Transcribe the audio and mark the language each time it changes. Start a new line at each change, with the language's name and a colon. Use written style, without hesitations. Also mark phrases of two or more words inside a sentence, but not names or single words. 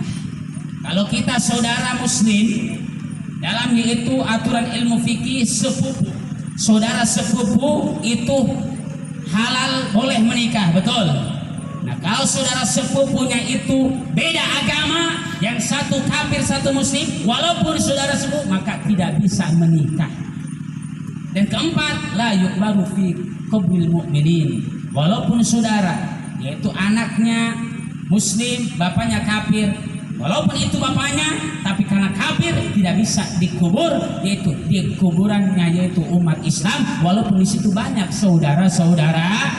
Indonesian: Kalau kita saudara muslim, dalam yaitu aturan ilmu fikih sepupu, saudara sepupu itu halal boleh menikah, betul? Nah, kalau saudara sepupunya itu beda agama, yang satu kafir satu muslim, walaupun saudara sepupu, maka tidak bisa menikah. Dan keempat,
Arabic: لا يقبل في قبر المؤمنين,
Indonesian: walaupun saudara yaitu anaknya muslim, bapaknya kafir, walaupun itu bapaknya, tapi karena kafir tidak bisa dikubur, yaitu di kuburannya yaitu umat Islam, walaupun di situ banyak saudara-saudara.